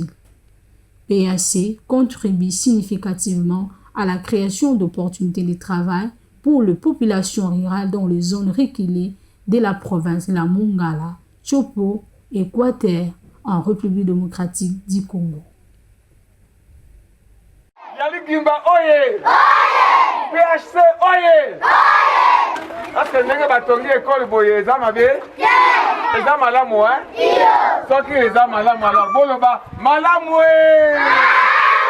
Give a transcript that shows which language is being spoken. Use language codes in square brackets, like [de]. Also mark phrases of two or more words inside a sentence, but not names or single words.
[fr] PHC contribue significativement à la création d'opportunités de travail pour les populations rurales dans les zones reculées de la province de la Mongala, Chopo et Équateur en République démocratique du Congo. [ln] Yaligimba oye! Oye! PHC oye! Oye! [fr] Parce que [ln] ndenge batongi école boye eza mabe? Eza malamu hein? Soki eza malamu alors boloba malamu!